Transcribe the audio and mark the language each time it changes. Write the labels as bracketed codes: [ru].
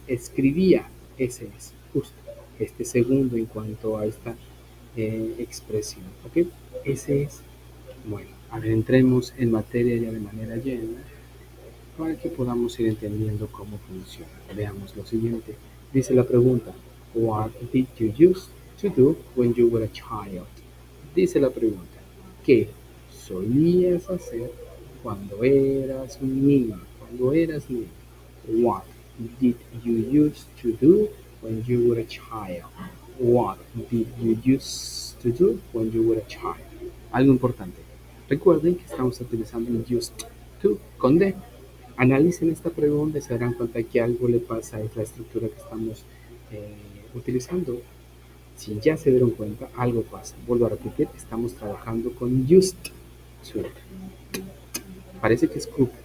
[es] Escribía, ese es. Justo este segundo en cuanto a esta expresión. ¿Ok? Ese es. Bueno, adentremos en materia ya de manera llena para que podamos ir entendiendo cómo funciona. Veamos lo siguiente. Dice la pregunta, [en] What did you used to do when you were a child? [es] Dice la pregunta, ¿qué solías hacer cuando eras un niño? Cuando eras niño. [en] What did you used to do when you were a child? What did you used to do when you were a child? [es] Algo importante. Recuerden que estamos utilizando el used to con D. Analicen esta pregunta y se darán cuenta que algo le pasa a esta estructura que estamos utilizando. Si ya se dieron cuenta, algo pasa. Vuelvo a repetir, estamos trabajando con used to. Parece que es cook.